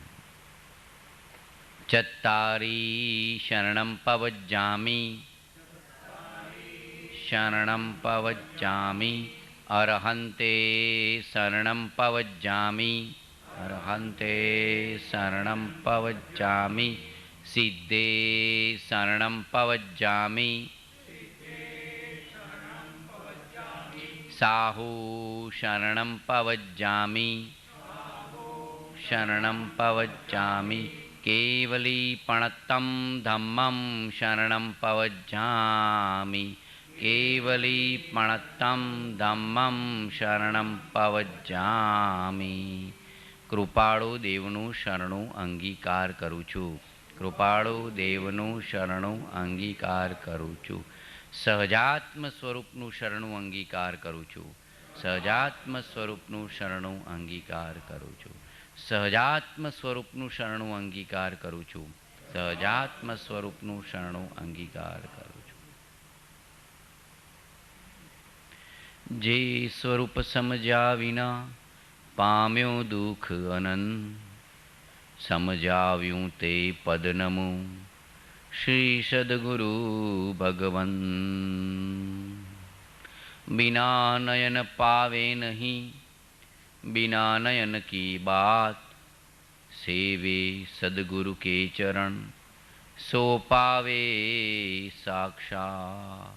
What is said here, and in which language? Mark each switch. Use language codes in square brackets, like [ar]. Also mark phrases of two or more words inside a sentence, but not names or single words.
[pra] ચત્તારી શરણં પવજ્જામિ શરણં પવજ્જામિ અરહંતે શરણં પવજ્જામિ અરહંતે શરણં પવજ્જામિ સિદ્ધે શરણં પવજ્જામિ સાહુ શરણં પવજ્જામિ શરણં પવજ્જામિ केवलीपणत्तं धम्मं शरणं पवज्जामि केवलीपणत्तं धम्मं शरणं पवज्जामि। [gu] કૃપાળુ દેવનું શરણું અંગીકાર કરું છું। કૃપાળુ દેવનું શરણું અંગીકાર કરું છું। સહજાત્મ સ્વરૂપનું શરણું અંગીકાર કરું છું। સહજાત્મ સ્વરૂપનું શરણું અંગીકાર કરું છું। સહજાત્મ સ્વરૂપનું શરણું અંગીકાર કરું છું। સહજાત્મ સ્વરૂપનું શરણું અંગીકાર કરું છું। જે સ્વરૂપ સમજ્યા વિના પામ્યો દુઃખ અનંત, સમજાવ્યું તે પદ નમું શ્રી સદગુરુ ભગવન। [hi] बिना नयन पावे नहीं, बिना नयन की बात, सेवे सदगुरु के चरण सो पावे साक्षात।